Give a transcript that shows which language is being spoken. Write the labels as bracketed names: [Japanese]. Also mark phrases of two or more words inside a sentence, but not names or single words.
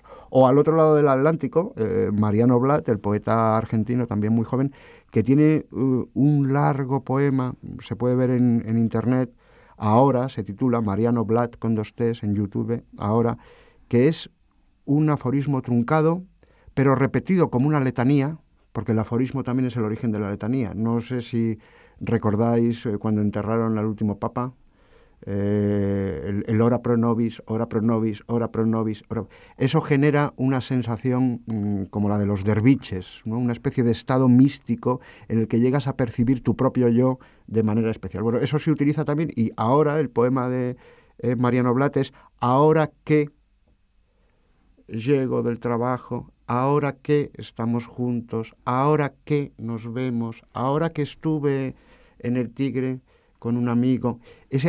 [Spanish] O al otro lado del Atlántico, Mariano Blatt, el poeta argentino, también muy joven, que tiene un largo poema, se puede ver en internet, ahora se titula Mariano Blatt con 2 T's en YouTube, ahora, que es un aforismo truncado, pero repetido como una letanía, porque el aforismo también es el origen de la letanía. No sé si recordáis cuando enterraron al último papa, el [Latin] ora pro nobis, ora pro nobis, [Spanish] ora pro nobis. Eso genera una sensación como la de los derviches, ¿no? Una especie de estado místico en el que llegas a percibir tu propio yo de manera especial. Bueno, eso se utiliza también, y ahora el poema de Mariano Blatt es ahora que llego del trabajo, ahora que estamos juntos, ahora que nos vemos, ahora que estuve en el Tigre con un amigo.